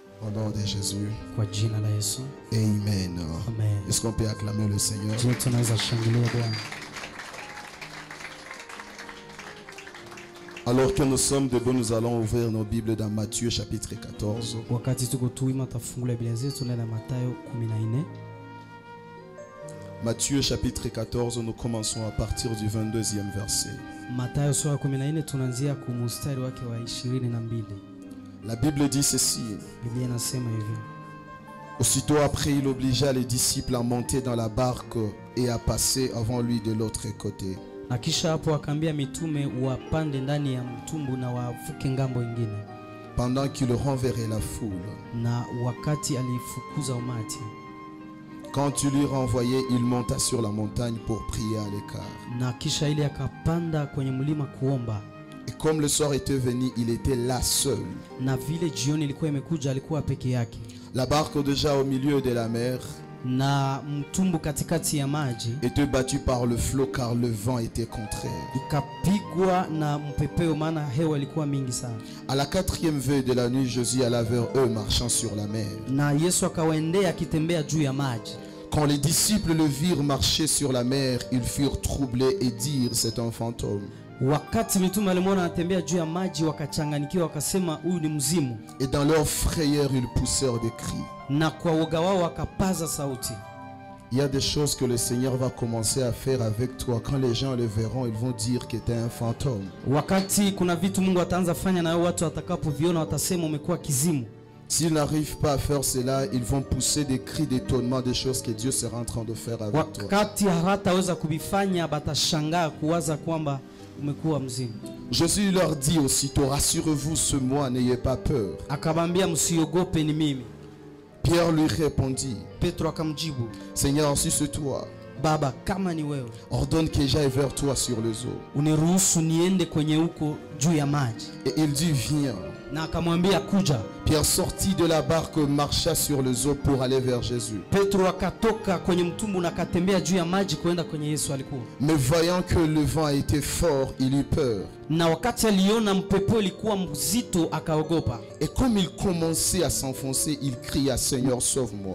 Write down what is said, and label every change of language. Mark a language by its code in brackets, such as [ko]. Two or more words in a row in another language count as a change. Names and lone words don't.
[fr] Au nom de Jésus. [sw] Kwa jina la Yesu. Amen. Amen. [fr] Est-ce qu'on peut acclamer le Seigneur? [sw] Je tunaweza shangilia Bwana. [fr] Alors que nous sommes debout, nous allons ouvrir nos Bibles dans Matthieu chapitre 14. [sw] Wakati tuko tuima tafungula Biblia zetu na Mathayo 14. [fr] Matthieu chapitre 14, nous commençons à partir du 22e verset. [sw] Mathayo sura 14 tunaanzia kwa mstari wake wa 22. [fr] La Bible dit ceci. [sw] Biblia inasema hivi. [fr] Aussitôt après, il obligea les disciples à monter dans la barque et à passer avant lui de l'autre côté. [sw] Na kisha hapo akaambia mitume wapande ndani ya mtumbu na wavuke ngambo nyingine. [fr] Pendant qu'il renverrait la foule. [sw] Na wakati alifukuza umati. [fr] Quand il lui renvoyait, il monta sur la montagne pour prier à l'écart. [sw] Na kisha ile akapanda kwenye mlima kuomba. [fr] Et comme le soir était venu, il était là seul. [sw] Na vile jioni ilikuwa imekuja alikuwa peke yake. [fr] La barque déjà au milieu de la mer. [sw] Na mtumbu katikati ya maji [fr] était battu par le flot car le vent était contraire. [sw] Ikapigwa na mpepeo maana hewa ilikuwa mingi sana. [fr] À la 4e veille de la nuit, Jésus alla vers eux marchant sur la mer. [sw] Na Yesu akawaendea akitembea juu ya maji. [fr] Quand les disciples le virent marcher sur la mer, ils furent troublés et dirent c'est un fantôme. [sw] Wakati mitume walimwona anatembea juu ya maji wakachanganyikiwa wakasema huyu ni mzimu. [fr] Et dans leur frayeur ils poussèrent des cris. [sw] Na kwa woga wao wakapaza sauti. [fr] Il y a des choses que le Seigneur va commencer à faire avec toi. Quand les gens le verront, ils vont dire que tu es un fantôme. [sw] Wakati kuna vitu Mungu ataanza fanya na watu watakapoviona watasema umekuwa kizimu. [fr] S'ils n'arrivent pas à faire cela, ils vont pousser des cris d'étonnement des choses que Dieu sera en train de faire avec toi. [sw] Wakati hataweza kubifanya batashangaa kuwaza kwamba umekuwa mzimu. [fr] Jésus leur dit aussitôt, rassurez-vous, ce moi, n'ayez pas peur. [sw] Akabambia msiogope ni mimi. [fr] Pierre lui répondit, [sw] Petro akamjibu, [fr] Seigneur, si c'est toi, [sw] Baba kama ni wewe, [fr] ordonne que j'aille vers toi sur les eaux. [sw] Uniruhusu niende kwenye huko juu ya maji. [fr] Et il dit, viens. [sw] Na akamwambia kuja. [fr] Pierre sortit de la barque, marcha sur les eaux pour aller vers Jésus. [sw] Petro akatoka kwenye mtumbu na akatembea juu ya maji kwenda kwenye Yesu alikuwa. [fr] Mais voyant que le vent était fort, il eut peur. [sw] Na wakati aliona mpepo ilikuwa mzito akaogopa. [fr] Et comme il commençait à s'enfoncer, il cria, Seigneur, sauve-moi.